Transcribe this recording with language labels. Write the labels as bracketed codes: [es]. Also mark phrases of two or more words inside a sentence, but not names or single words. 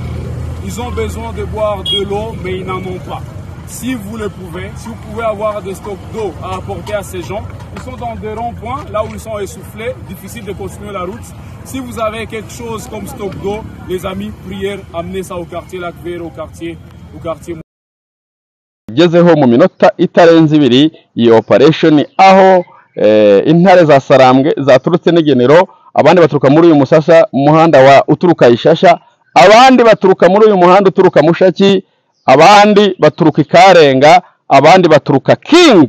[fr] Ils ont besoin de boire de l'eau, mais ils n'en ont pas. Si vous le pouvez, si vous pouvez avoir des stocks d'eau à apporter à ces gens, ils sont dans des ronds-points, là où ils sont essoufflés, difficile de continuer la route. Si vous avez quelque chose comme stock d'eau, les amis, prière, amenez ça au quartier Lac Vert, au quartier. [rw] Gezeho mu minota itarenze ibiri iyi operation aho intare za Sarambwe zaturutse n'Igenero, abandi baturuka muri uyu musasa umuhanda wa uturuka Ishasha, abandi baturuka muri uyu muhanda uturuka Mushaki, abandi baturuka Ikarenga, abandi baturuka King.